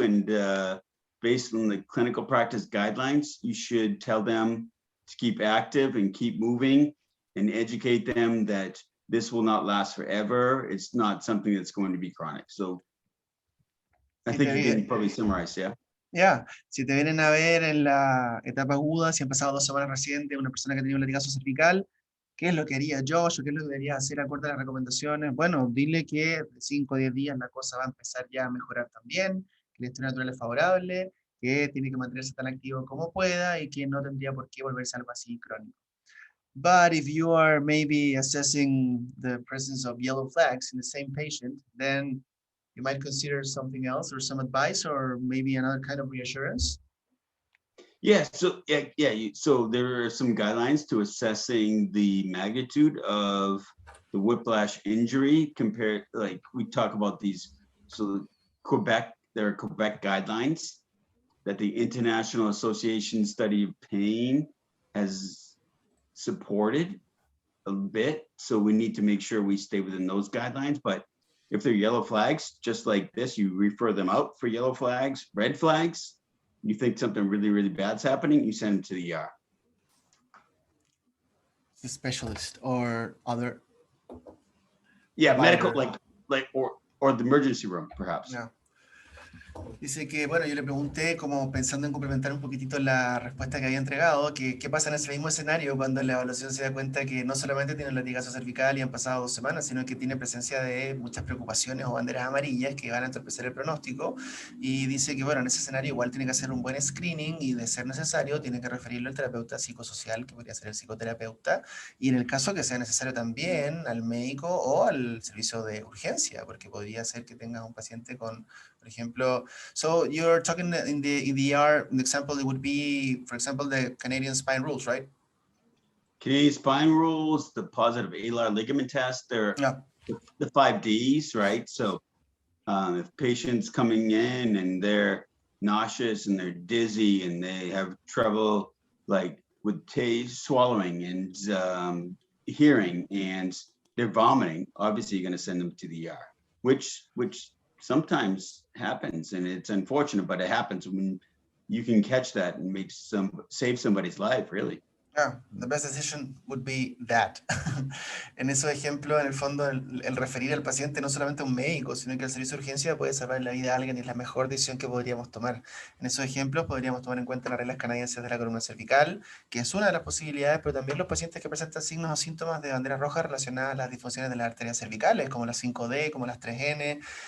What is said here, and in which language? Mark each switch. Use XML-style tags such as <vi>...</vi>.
<en>And based on the clinical practice guidelines, you should tell them to keep active and keep moving, and educate them that this will not last forever. It's not something that's going to be chronic. So I think you can probably summarize, yeah.</en> <es>Ya, si te vienen a ver en la etapa aguda, si han pasado 2 semanas recientes, una persona que ha tenido un latigazo cervical, ¿qué es lo que haría Josh o qué es lo que debería hacer acorde a las recomendaciones? Bueno, dile que de 5 o 10 días la cosa va a empezar ya a mejorar también, que la historia natural es favorable, que tiene que mantenerse tan activo como pueda y que no tendría por qué volverse algo así crónico.</es> <en>But if you are maybe assessing the presence of yellow flags in the same patient, then you might consider something else or some advice or maybe another kind of reassurance. Yeah, so so there are some guidelines to assessing the magnitude of the whiplash injury compared, like we talk about these. So there are Quebec guidelines that the International Association Study of Pain has supported a bit. So we need to make sure we stay within those guidelines. But if they're yellow flags, just like this, you refer them out for yellow flags, red flags. You think something really, really bad's happening, you send them to the ER. The specialist or other. Yeah, provider. medical, like or the emergency room, perhaps. Yeah.</en> <es>Dice que, bueno, yo le pregunté, como pensando en complementar un poquitito la respuesta que había entregado, que qué pasa en ese mismo escenario cuando la evaluación se da cuenta que no solamente tiene un latigazo cervical y han pasado 2 semanas, sino que tiene presencia de muchas preocupaciones o banderas amarillas que van a entorpecer el pronóstico. Y dice que, bueno, en ese escenario igual tiene que hacer un buen screening y, de ser necesario, tiene que referirlo al terapeuta psicosocial, que podría ser el psicoterapeuta, y en el caso que sea necesario también al médico o al servicio de urgencia, porque podría ser que tengas un paciente con, por ejemplo,</es> <en>so you're talking in the ER, an example, it would be, for example, the Canadian spine rules, right? Canadian spine rules, the positive alar ligament test, they're Yeah. the 5Ds, right? So if patients coming in and they're nauseous and they're dizzy and they have trouble like with taste, swallowing and hearing, and they're vomiting, obviously you're going to send them to the ER, which sometimes happens, and it's unfortunate, but it happens when you can catch that and save somebody's life, really. Yeah, the best decision would be that.</en> <es>En esos ejemplos, en el fondo, el referir al paciente no solamente a un médico, sino que al servicio de urgencia puede salvar la vida a alguien y es la mejor decisión que podríamos tomar. En esos ejemplos podríamos tomar en cuenta las reglas canadienses de la columna cervical, que es una de las posibilidades, pero también los pacientes que presentan signos o síntomas de bandera roja relacionadas a las disfunciones de las arterias cervicales, como las 5D, como las 3N.</es>